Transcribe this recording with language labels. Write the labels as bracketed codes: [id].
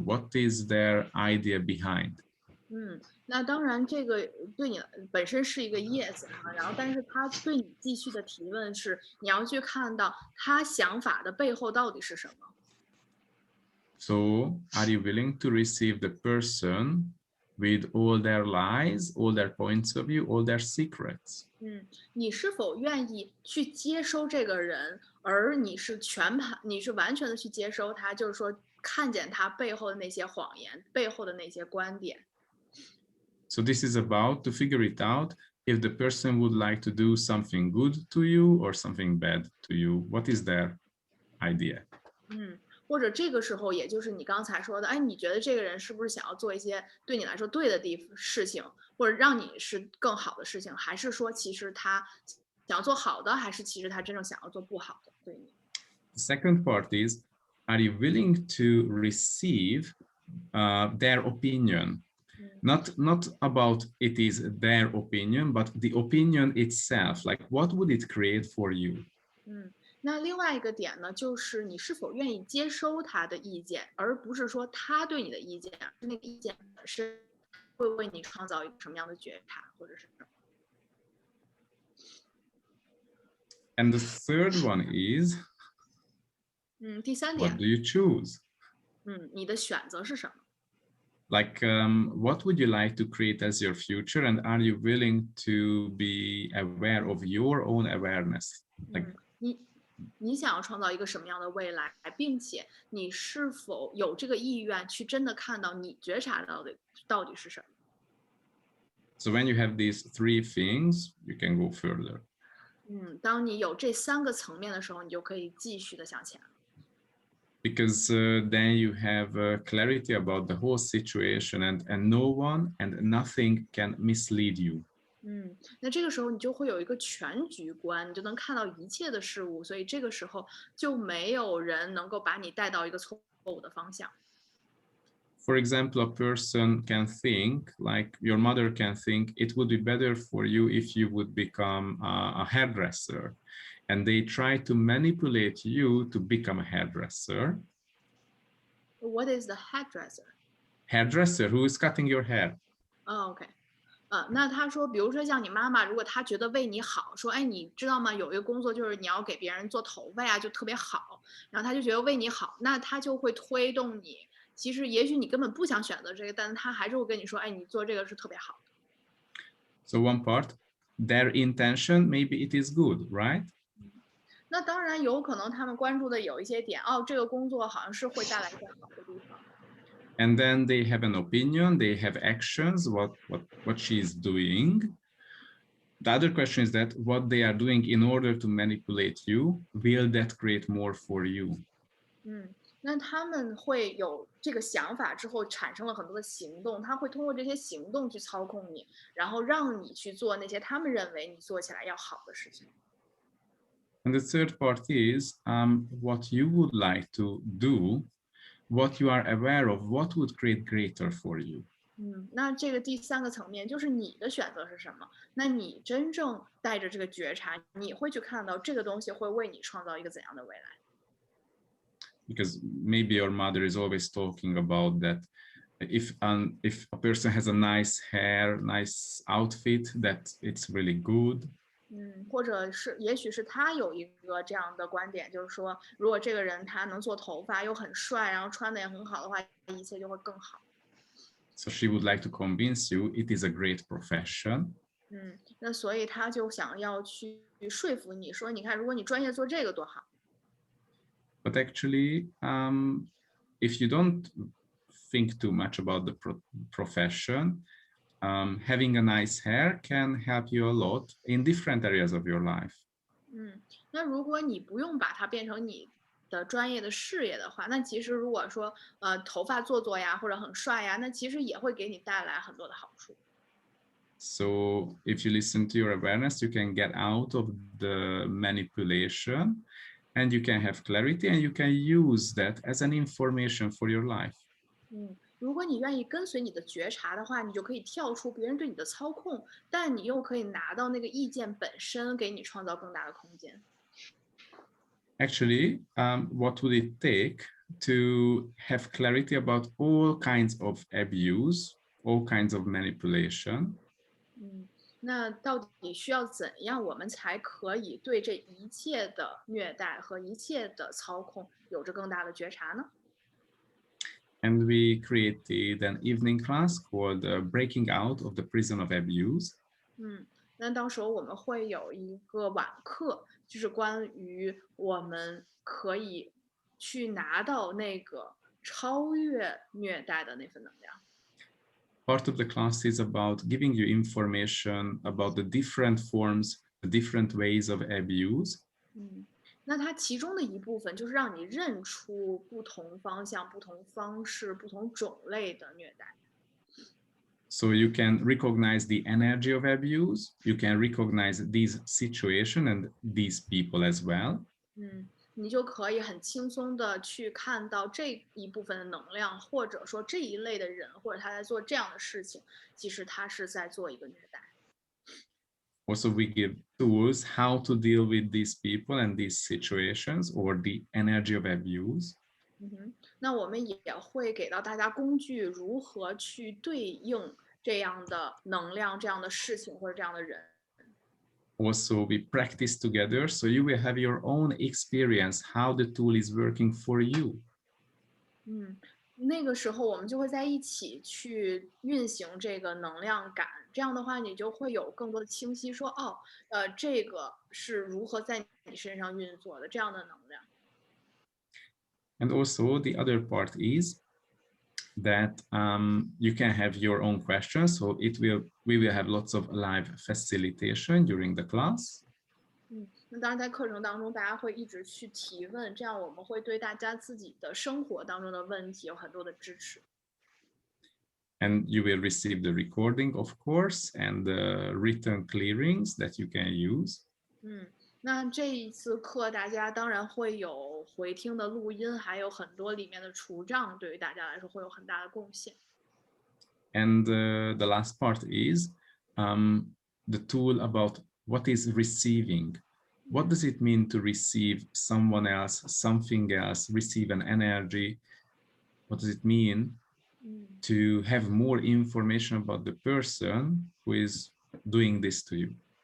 [en] What is their idea behind? [zh] 那当然，这个对你本身是一个 yes 哈，然后但是他对你继续的提问是，你要去看到他想法的背后到底是什么。 [en] So are you willing to receive the person with all their lies, all their points of view, all their secrets? [zh] 你是否愿意去接收这个人，而你是你是完全的去接收他，就是说看见他背后的那些谎言，背后的那些观点。 [en] So this is about to figure it out if the person would like to do something good to you or something bad to you. What is their idea? [zh] 或者这个时候，也就是你刚才说的，哎，你觉得这个人是不是想要做一些对你来说对的事情，或者让你是更好的事情，还是说其实他想要做好的，还是其实他真正想要做不好的？对你。 [en] The second part is, are you willing to receive their opinion? Not about it is their opinion, but the opinion itself. Like, what would it create for you? [zh] 那另外一个点呢，就是你是否愿意接收他的意见，而不是说他对你的意见，那个意见本身会为你创造一个什么样的觉察，或者是什么。 [en] And the third one is, [zh] 第三 [en] what [zh] 点， [en] do you choose? [zh] 你的选择是什么？ [en] Like, what would you like to create as your future? And are you willing to be aware of your own awareness? Like, [zh] 你想要创造一个什么样的未来，并且你是否有这个意愿去真的看到你觉察到的到底是什么？ [en] so when you have these three things, you can go further. [zh] 当你有这三个层面的时候，你就可以继续的向前。 [en] Because then you have clarity about the whole situation, and no one and nothing can mislead you. [zh] 那这个时候你就会有一个全局观，你就能看到一切的事物，所以这个时候就没有人能够把你带到一个错误的方向。 [en] For example, a person can think, like your mother can think, it would be better for you if you would become a hairdresser. And they try to manipulate you to become a hairdresser. What is the hairdresser? Hairdresser, who is cutting your hair. [zh] OK，那他说，比如说像你妈妈，如果她觉得为你好，说，哎，你知道吗？有一个工作就是你要给别人做头发呀，就特别好，然后他就觉得为你好，那他就会推动你。其实也许你根本不想选择这个，但是他还是会跟你说，哎，你做这个是特别好的。 [en] So one part, their intention, maybe it is good, right? [zh] 那当然有可能他们关注的有一些点，哦，这个工作好像是会带来一些好的地方。 [en] And then they have an opinion, they have actions, what she's doing. The other question is that what they are doing in order to manipulate you, will that create more for you? [zh] 那他们会有这个想法之后，产生了很多的行动，他会通过这些行动去操控你，然后让你去做那些他们认为你做起来要好的事情。 [en] And the third part is what you would like to do, what you are aware of, what would create greater for you. [zh] 那这个第三个层面就是你的选择是什么？那你真正带着这个觉察，你会去看到这个东西会为你创造一个怎样的未来？ [en] because maybe your mother is always talking about that if a person has a nice hair, nice outfit, that it's really good. [zh] 或者是也许是他有一个这样的观点，就是说，如果这个人他能做头发又很帅，然后穿的也很好的话，一切就会更好。 [en] So she would like to convince you it is a great profession. [zh] 那所以他就想要去说服你说，你看，如果你专业做这个多好。 [en] But actually, if you don't think too much about the profession, having a nice hair can help you a lot in different areas of your life. [zh] 那如果你不用把它变成你的专业的事业的话，那其实如果说头发做做呀，或者很帅呀，那其实也会给你带来很多的好处。 [en] So if you listen to your awareness, you can get out of the manipulation and you can have clarity and you can use that as an information for your life. [zh] 如果你愿意跟随你的觉察的话，你就可以跳出别人对你的操控，但你又可以拿到那个意见本身，给你创造更大的空间。 [en] Actually, what would it take to have clarity about all kinds of abuse, all kinds of manipulation? [zh] 那到底需要怎样，我们才可以对这一切的虐待和一切的操控有着更大的觉察呢？ [en] And we created an evening class called Breaking Out of the Prison of Abuse. [zh] 那到时候我们会有一个晚课，就是关于我们可以去拿到那个超越虐待的那份能量。 [en] Part of the class is about giving you information about the different forms, the different ways of abuse. [zh] 那它其中的一部分就是让你认出不同方向、不同方式、不同种类的虐待。 [en] So you can recognize the energy of abuse. You can recognize these situations and these people as well. [zh] 你就可以很轻松的去看到这一部分的能量，或者说这一类的人，或者他在做这样的事情，其实他是在做一个虐待。 [en] Also, we give tools how to deal with these people and these situations or the energy of abuse. [zh] 那我们也会给到大家工具，如何去对应这样的能量、这样的事情或者这样的人。 [en] Also, we practice together, so you will have your own experience how the tool is working for you. [zh] 那个时候我们就会在一起去运行这个能量感，这样的话你就会有更多的清晰说，哦，这个是如何在你身上运作的这样的能量。 [en] And also the other part is that you can have your own questions. So we will have lots of live facilitation during the class. [zh] 那当然在课程当中，大家会一直去提问，这样我们会对大家自己的生活当中的问题有很多的支持。 [en] And you will receive the recording, of course, and the written clearings that you can use. [zh] 那这一次课大家当然会有回听的录音，还有很多里面的除障，对于大家来说会有很大的贡献。 [en] And the last part is the tool about what is receiving. What does it mean to receive someone else, something else, receive an energy? What does it mean to have more information about the person who is doing this to you?